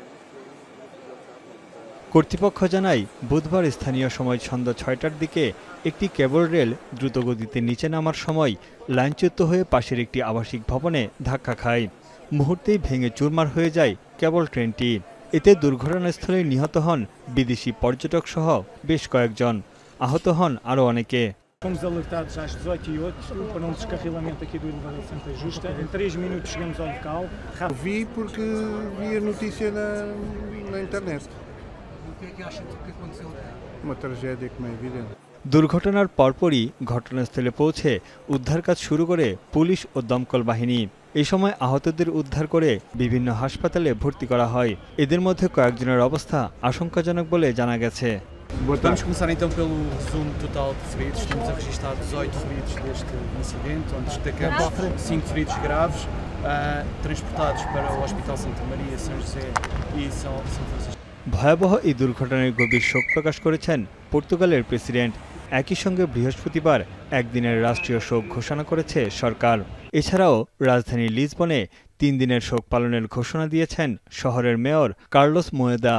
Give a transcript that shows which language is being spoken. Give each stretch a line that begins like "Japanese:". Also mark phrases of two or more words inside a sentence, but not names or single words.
Bangla: কর্তৃপক্ষ জানায়, বুধবার স্থানীয় সময় সন্ধ্যা ৬টার দিকে একটি ক্যাবল রেল দ্রুতগতিতে নিচে নামার সময় লাইনচ্যুত হয়ে পাশের একটি আবাসিক ভবনে ধাক্কা খায়। মুহূর্তেই ভেঙে চুরমার হয়ে যায় ক্যাবল ট্রেনটি। এতে দুর্ঘটনাস্থলে নিহত হন বিদেশি পর্যটক সহ বেশ কয়েকজন, আহত হন আরও অনেকে।
Portuguese: Fomos alertados às 18h08 para um descarrilamento aqui do elevador Santa Justa. Em 3 minutos chegamos ao local. Vi porque vi a notícia na internet. O que é que acha que aconteceu? Uma tragédia, como é evidente.
Bangla: দুর্ঘটনার পরপরই ঘটনাস্থলে পৌঁছে উদ্ধার কাজ শুরু করে পুলিশ ও দমকল বাহিনী। এই সময় আহতদের উদ্ধার করে বিভিন্ন হাসপাতালে ভর্তি করা হয়। এদের মধ্যে কয়েকজনের অবস্থা আশঙ্কাজনক বলে জানা গেছে।
Portuguese: Vamos começar então pelo resumo total de feridos. Estamos a registrar 18 feridos deste incidente, onde destacamos 5 feridos graves, transportados para o Hospital Santa Maria, São José e São Francisco.
Bangla: ভয়াবহ এই দুর্ঘটনায় গভীর শোক প্রকাশ করেছেন পর্তুগালের প্রেসিডেন্ট। একই সঙ্গে বৃহস্পতিবার একদিনের রাষ্ট্রীয় শোক ঘোষণা করেছে সরকার। এছাড়াও রাজধানী লিসবনে 3 দিনের শোক পালনের ঘোষণা দিয়েছেন শহরের মেয়র কার্লোস মোয়েদা।